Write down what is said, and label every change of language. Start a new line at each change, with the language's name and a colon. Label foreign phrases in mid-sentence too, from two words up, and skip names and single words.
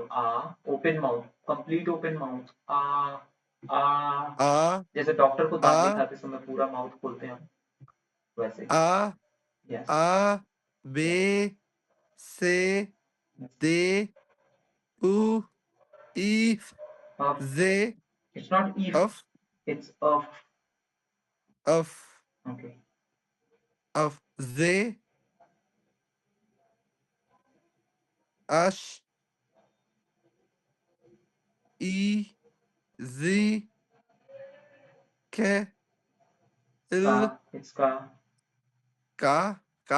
Hindi: आ,
English: open mouth, complete open mouth,
Hindi: आ। आ जैसे डॉक्टर को दांत आ दिखाते समय पूरा माउथ खोलते हैं हम, वैसे ही। आ
English: यस आ बे यस से यस। दे उ ई Of, जे it's not if, अफ it's of. अफ Okay. अफ जे अश ई जी के इल Ka, it's ka. का का